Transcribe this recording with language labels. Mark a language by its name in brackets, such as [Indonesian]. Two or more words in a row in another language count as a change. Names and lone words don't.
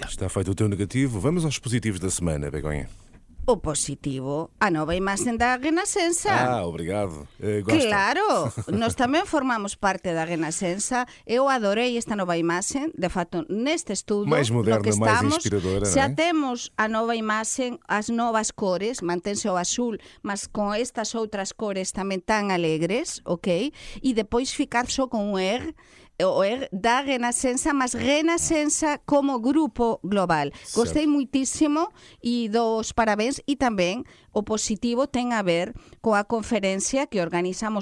[Portuguese] Está feito o teu negativo. Vamos aos positivos da semana, Begonha. [Galician] O positivo, a nova imaxe da Renascença. [Portuguese] Obrigado. Gosto. [Galician] Claro, nós tamén formamos parte da Renascença. Eu adorei esta nova imaxe. De facto, neste estudo [Portuguese] Mais moderna, [Galician] no que [Portuguese] mais [Galician] estamos, [Portuguese] inspiradora, [Galician] xa non é? temos a nova imaxe, as novas cores, mantense o azul, mas con estas outras cores tamén tan alegres, ok? E depois ficar só con o R da Renascença, mas Renascença como grupo global. Gostei muitísimo e dos parabéns, e tamén o positivo ten a ver coa conferencia que organizamos